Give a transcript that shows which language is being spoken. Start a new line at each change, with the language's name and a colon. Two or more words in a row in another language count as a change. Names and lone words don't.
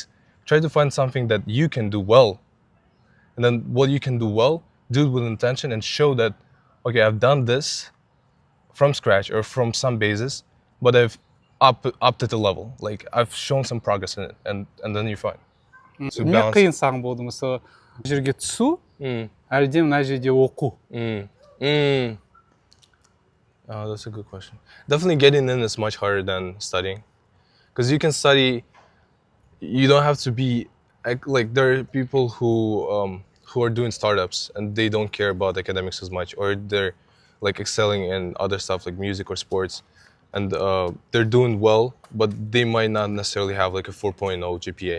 English: Try to find something that you can do well. And then what you can do well, do it with intention and show that, okay, I've done this from scratch or from some basis, but I've upped at the level. Like, I've shown some progress in it, and then you're fine. So
Kazakh: Не balance. қиын саған болды, мысалы, бұл жерге түсу, әлде мына жерде оқу?
English: Oh, that's a good question. Definitely getting in is much harder than studying. Because you can study, you don't have to be, like there are people who are doing startups and they don't care about academics as much, or they're like excelling in other stuff like music or sports, and they're doing well, but they might not necessarily have like a 4.0 GPA.